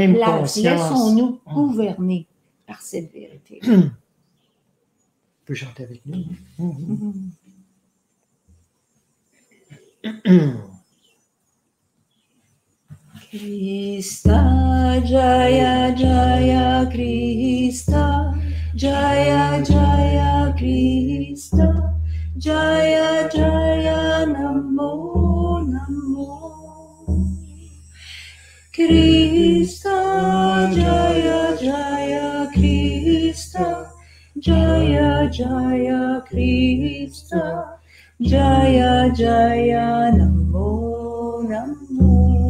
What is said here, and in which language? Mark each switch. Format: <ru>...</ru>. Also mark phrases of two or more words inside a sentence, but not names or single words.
<fr>même place, conscience. laissons-nous gouverner par cette vérité. Tu peux chanter avec nous.</fr> <sa>Krista, Jaya, Jaya, Krista, Jaya, Jaya, Krista, Jaya, Jaya, Namo, Namo. Krista, Jaya, Jaya, Krista, Jaya, Jaya, Krista, Jaya, Jaya, Namo, Namo.</sa>